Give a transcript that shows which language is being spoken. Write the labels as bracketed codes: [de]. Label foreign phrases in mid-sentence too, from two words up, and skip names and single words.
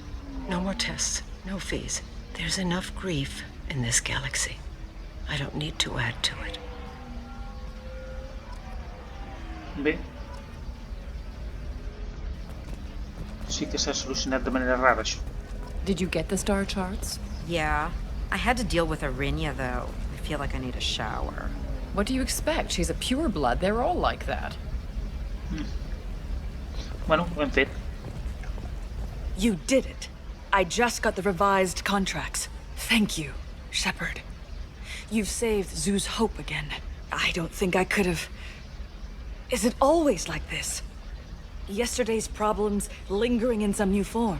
[en] No more tests, no fees. There's enough grief in this galaxy. I don't need to add to it. [ca] Bé. Sí que s'ha solucionat de manera rara, això. [en] Did you get the star charts? Yeah. I had to deal with Arinya, though. I feel like I need a shower. What do you expect? She's a pureblood. They're all like that. [ca] Bueno, ho hem fet. [en] You did it. I just got the revised contracts. Thank you, Shepard. You've saved Zoo's hope again. I don't think I could have... Is it always like this? Yesterday's problems lingering in some new form.